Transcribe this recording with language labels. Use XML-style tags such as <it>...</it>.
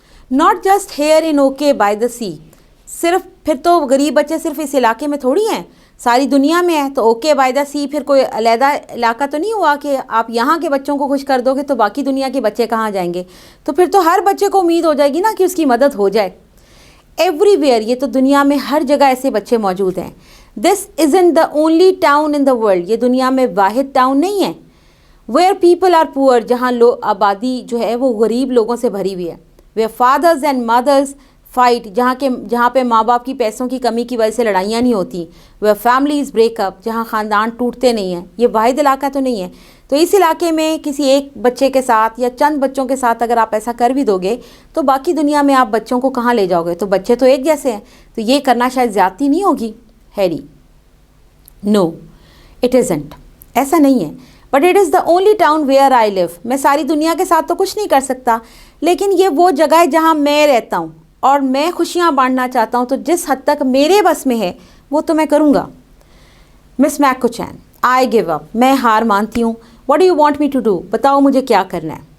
<en>Not just here in okay by the sea.</en> <ur>صرف پھر تو غریب بچے صرف اس علاقے میں تھوڑی ہیں، ساری دنیا میں ہے. تو اوکے بائی دا سی پھر کوئی علیحدہ علاقہ تو نہیں ہوا کہ آپ یہاں کے بچوں کو خوش کر دو گے تو باقی دنیا کے بچے کہاں جائیں گے؟ تو پھر تو ہر بچے کو امید ہو جائے گی نا کہ اس کی مدد ہو جائے.</ur> <en>everywhere,</en> <ur>یہ تو دنیا میں ہر جگہ ایسے بچے موجود ہیں.</ur> <en>This isn't the only town in the world.</en> <ur>یہ دنیا میں واحد ٹاؤن نہیں ہے.</ur> <en>where people are poor,</en> <ur>جہاں آبادی جو ہے وہ غریب لوگوں سے بھری ہوئی ہے.</ur> <en>where fathers and mothers fight,</en> <ur>جہاں پہ ماں باپ کی پیسوں کی کمی کی وجہ سے لڑائیاں نہیں ہوتی، وہ</ur> <en>families break up,</en> <ur>جہاں خاندان ٹوٹتے نہیں ہیں. یہ واحد علاقہ تو نہیں ہے. تو اس علاقے میں کسی ایک بچے کے ساتھ یا چند بچوں کے ساتھ اگر آپ ایسا کر بھی دو گے تو باقی دنیا میں آپ بچوں کو کہاں لے جاؤ گے؟ تو بچے تو ایک جیسے ہیں. تو یہ کرنا شاید زیادتی نہیں ہوگی ہیری؟</ur> <en>no it isn't,</en> <ur>ایسا نہیں ہے.</ur> <en>But it is the only town where I live.</en> <ur>میں ساری دنیا کے ساتھ تو کچھ نہیں کر سکتا، لیکن یہ وہ جگہ ہے جہاں میں رہتا ہوں اور میں خوشیاں بانٹنا چاہتا ہوں، تو جس حد تک میرے بس میں ہے وہ تو میں کروں گا.</ur> <en>Miss Mac کو چین، I give up,</en> <ur>میں ہار مانتی ہوں.</ur> <en>What do you want me to do?</en> <ur>بتاؤ مجھے کیا کرنا ہے.</ur>